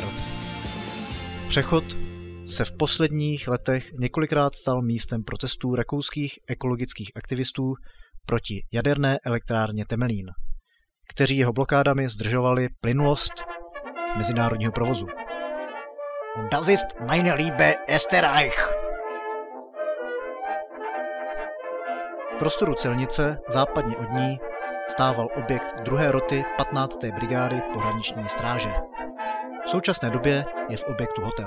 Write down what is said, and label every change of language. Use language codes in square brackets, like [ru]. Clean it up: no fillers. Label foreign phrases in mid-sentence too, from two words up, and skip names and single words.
[cs] Přechod se v posledních letech několikrát stal místem protestů rakouských ekologických aktivistů proti jaderné elektrárně Temelín, kteří jeho blokádami zdržovali plynulost mezinárodního provozu. [de] Und das ist meine liebe Österreich. [cs] V prostoru celnice západně od ní stával objekt 2. roty 15. brigády pohraniční stráže. V současné době je v objektu hotel.